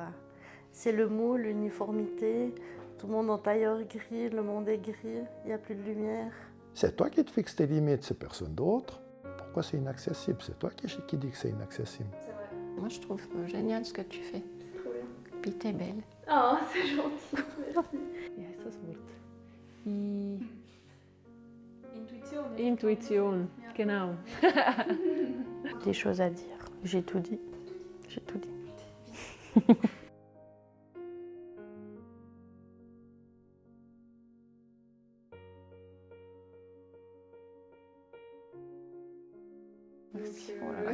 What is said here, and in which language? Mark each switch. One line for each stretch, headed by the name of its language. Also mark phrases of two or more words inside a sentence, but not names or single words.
French: C'est le mot, l'uniformité. Tout le monde en tailleur gris, le monde est gris, il n'y a plus de lumière. C'est toi qui te fixes tes limites, c'est personne d'autre. Pourquoi c'est inaccessible? C'est toi qui dis que c'est inaccessible. Moi, je trouve génial ce que tu fais. C'est trop bien. Puis t'es belle. Oh, c'est gentil, merci.
German: Wie heißt das Wort? Intuition, genau.
French: Des choses à dire. J'ai tout dit. J'ai tout dit. Merci. Oh là là.